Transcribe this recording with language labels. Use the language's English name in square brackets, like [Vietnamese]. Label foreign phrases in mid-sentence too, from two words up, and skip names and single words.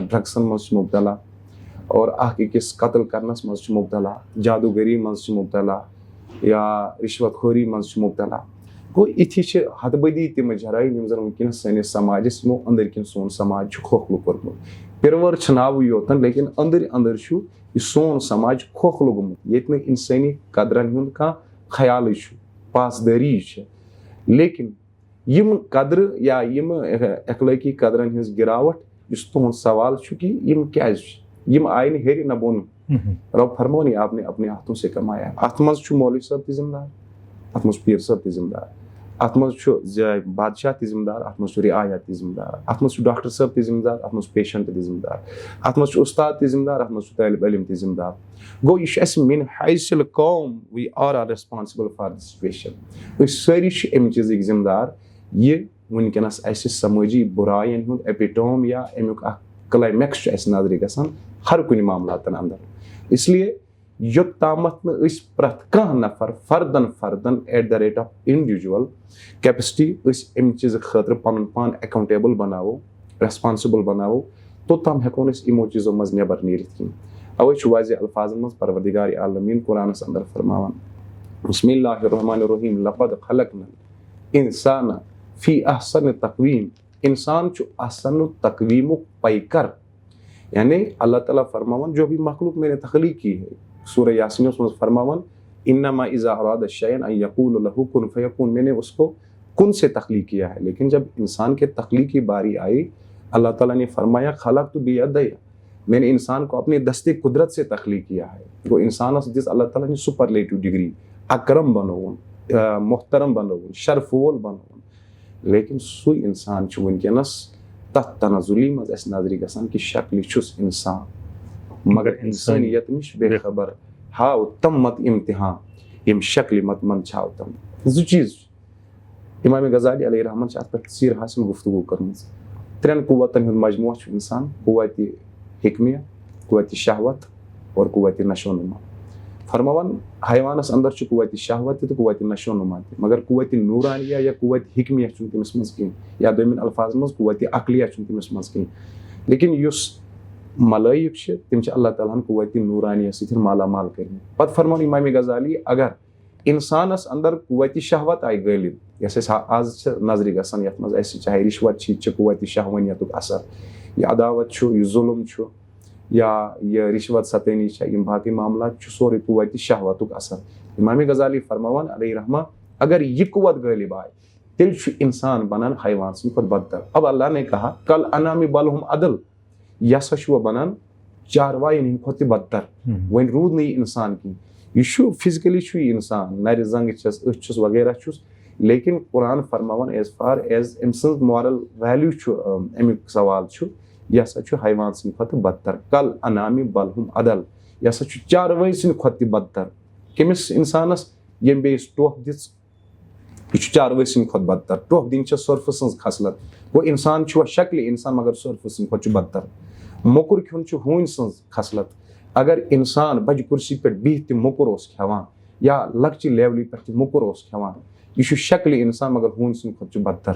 [Kashmiri] ڈرگسن منٛز چھِ مُبتلا اور اکھ أکِس قتل کرنس منٛز چھِ مُبتلا جادوگٔری منٛز چھِ مُبتلا یا رِشوت خوری منٛز چھِ مُبتلا گوٚو یِتھی چھِ حد بدی تِم جرٲیِم یِم زن وٕنکیٚنس سٲنِس سماجس یِمو أنٛدٕرۍ کِنۍ سون سماج چھُ کھوکھلہٕ کوٚرمُت پِروٲر چھِ ناوٕے یوتن لیکن أنٛدٕرۍ أنٛدٕرۍ چھُ یہِ سون سماج کھوکھلہٕ گوٚمُت ییٚتہِ نہٕ اِنسٲنی قدرن ہُنٛد کانٛہہ خیالٕے چھُ پاسدٲری چھِ لیکن یِم قدرٕ یا یِمہٕ اخلٲقی قدرن ہٕنٛز گراوٹ یُس تُہُنٛد سوال چھُ کہِ یِم کیازِ چھِ یِم آیہِ نہٕ ہیٚرِ نہ بۄن رۄب فرمونٕے [Urdu] آپ نے اپنے ہاتھوں سے کمایا [Kashmiri] اتھ منٛز چھُ مولوی صٲب تہِ ذمہٕ دار اتھ منٛز چھُ پیٖر صٲب تہِ ذمہٕ دار اتھ منٛز چھُ بادشاہ تہِ ذمہٕ دار اتھ منٛز چھُ رعایا تہِ ذمہٕ دار اتھ منٛز چھُ ڈاکٹر صٲب تہِ ذمہٕ دار اتھ منٛز چھُ پیشنٹ تہِ ذمہٕ دار اتھ منٛز چھُ اُستاد تہِ ذمہٕ دار اتھ منٛز چھُ طٲلب علم تہِ ذمہٕ دار گوٚو یہِ چھُ اَسہِ [Arabic] مِن حیث القوم [English] we are responsible for the situation [Kashmiri] أسۍ سٲری چھِ اَمہِ چیٖزٕکۍ ذمہٕ دار یہِ وٕنکیٚنس اَسہِ سمٲجی بُرایَن ہُنٛد ایپِٹوم یا اَمیُک اکھ کلایمیکس چھُ اَسہِ نظرِ گژھان ہر کُنہِ معاملاتن انٛدر اس لیے یوٚتامتھ نہٕ أسۍ پرٛٮ۪تھ کانٛہہ نفر فردن [English] at the rate of individual capacity [Kashmiri] أسۍ اَمہِ چیٖزٕ خٲطرٕ پنُن پان ایکاونٹیبل بناوو ریسپانسبل بناوو توٚتام ہٮ۪کو نہٕ أسۍ یِمو چیٖزو منٛز نٮ۪بر نیٖرِتھ کِہینۍ اوے چھُ واضح الفاظن منٛز پروردگارِ عالمیٖن قرآنس انٛدر فرماوان [Arabic] بسم اللہ الرحمن الرحیم لقد خلقنا الانسان فی احسن تقویٖم [Kashmiri] انسان چھُ احسن تقویٖمُک پیکر [Urdu] یعنی اللہ تعالیٰ فرماوان جو بھی مخلوق میں نے تخلیق کی ہے [Kashmiri] سورہ یاسینس منٛز فرماوان [Arabic] انما اذا اراد شیئا ان یقول لہ کن فیکون [Urdu] میں نے اس کو کن سے تخلیق کیا ہے لیکن جب انسان کے تخلیق کی باری آئی اللہ تعالیٰ نے فرمایا [Arabic] خلقت بیدی [Urdu] میں نے انسان کو اپنے دست قدرت سے تخلیق کیا ہے [Kashmiri] وہ انسانس دِژ [Urdu] اللہ تعالیٰ نے [English] superlative degree [Kashmiri] اکرم بنووُن محترم بنووُن شرف وول بنووُن لیکن سُے انسان چھُ وٕنکیٚنس تتھ تنزُلی منٛز اَسہِ نظرِ گژھان کہِ شکلہِ چھُس انسان مگر انسٲنیت نِش بے خبر ہاو تم مت امتحان ییٚمہِ شکلہِ مت منٛدچھاو تم زٕ چیٖز چھِ امام غزالی علیہ رحمن چھِ اتھ پٮ۪ٹھ تصیٖر حاصل گفتگوٗ کٔرمٕژ ترٛٮ۪ن قوتن ہُنٛد مجموعہ چھُ انسان قوتِ حکمیہ قوتِ شہوت اور قوتِ نشو نما فرماوان حیوانس انٛدر چھُ قوتِ شہوت تہِ تہٕ قوتِ نشو نما تہِ مگر قوتِ نوٗرانیہ یا قوتِ حکمیہ چھُنہٕ تٔمِس منٛز کینٛہہ یا دوٚیمٮ۪ن الفاظن منٛز قوتِ عقلیہ چھُنہٕ تٔمِس منٛز کینٛہہ لیکن یُس ملٲیِک چھِ تِم چھِ اللہ تعالیٰ ہن قوتِ نوٗرانیہ سۭتۍ مالا مال کٔرمٕتۍ پتہٕ فرماوان امام غزالی اگر انسانس انٛدر قوتِ شہوت آیہِ غٲلب یۄس اَسہِ آز چھِ نظرِ گژھان یتھ منٛز اَسہِ چاہے رِشوت چھِ یہِ تہِ چھِ قوتِ شہوٲنیتُک اثر یہ عداوت چھُ یہ ظلم چھُ یا یہ رشوت ستٲنی چھےٚ یِم باقٕے معاملات چھُ سورُے توتہِ شہوتُک اثر. امام غزالی فرماوان علیہ رحمہ اگر یہ قوت غالب آئے تیل چھُ انسان بنان حیوان سٕنٛدِ کھۄتہٕ بدتر. [Urdu] اب اللہ نے کہا [Arabic] کل انعام بل ہم عدل [Kashmiri] یہ ہسا چھُ وۄنۍ بنان چاروایَن ہٕنٛدِ کھۄتہٕ تہِ بدتر. وۄنۍ روٗد نہٕ یہِ اِنسان کِہیٖنۍ. یہ چھُ فزکلی چھُ یہِ اِنسان نرِ زنٛگہٕ چھس أچھ چھُس وغیرہ چھُس لیکن قرآن فرماوان [English] as far as [Kashmiri] أمۍ سٕنٛز [English] moral value [Kashmiri] چھُ امیُک سوال چھُ یہ ہسا چھُ حیوان سٕنٛدِ کھۄتہٕ بدتر. [Arabic] کل انعام بل ہم عدل [Kashmiri] یہ ہسا چھُ چاروٲے سٕنٛدِ کھۄتہٕ تہِ بدتر. کٔمِس اِنسانس ییٚمۍ بیٚیِس ٹۄپھ دِژ یہ چھُ چاروٲے سٕنٛدِ کھۄتہٕ بدتر. ٹۄپھ دِنۍ چھےٚ سۄرفہٕ سٕنٛز خصلت. گوٚو اِنسان چھُ وۄنۍ شکلہِ اِنسان مگر سۄرفہٕ سٕنٛدِ کھۄتہٕ چھُ بدتر. موٚکُر کھیوٚن چھُ ہوٗنۍ سٕنٛز خصلت. اگر اِنسان بجہِ کُرسی پٮ۪ٹھ بِہِتھ تہِ موٚکُر اوس کھٮ۪وان یا لۄکچہِ لیولہِ پٮ۪ٹھ تہِ موٚکُر اوس کھٮ۪وان یہ چھُ شکلہِ اِنسان مگر ہوٗنۍ سٕنٛدِ کھۄتہٕ چھُ بدتر.